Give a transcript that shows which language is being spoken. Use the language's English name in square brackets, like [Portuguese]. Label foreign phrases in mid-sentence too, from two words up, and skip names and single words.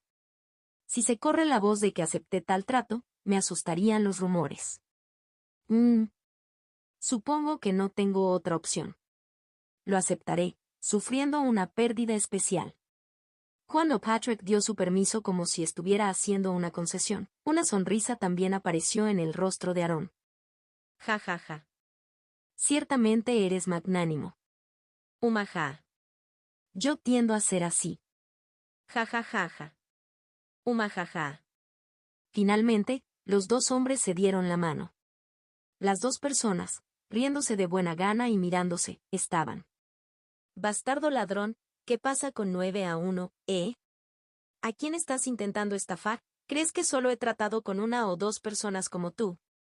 [Spanish] Si se corre la voz de que acepté tal trato, me asustarían los rumores. Supongo que no tengo otra opción. Lo aceptaré, sufriendo una pérdida especial. Cuando Patrick dio su permiso como si estuviera haciendo una concesión, una sonrisa también apareció en el rostro de Aaron. Ja ja ja. Ciertamente eres magnánimo. Umaja. Yo tiendo a ser así. Ja ja ja ja. Umajaja. Finalmente, los dos hombres se dieron la mano. Las dos personas, riéndose de buena gana y mirándose, estaban. Bastardo ladrón, ¿qué pasa con 9-1, ¿A quién estás intentando estafar? ¿Crees que solo he tratado con una o dos personas como tú?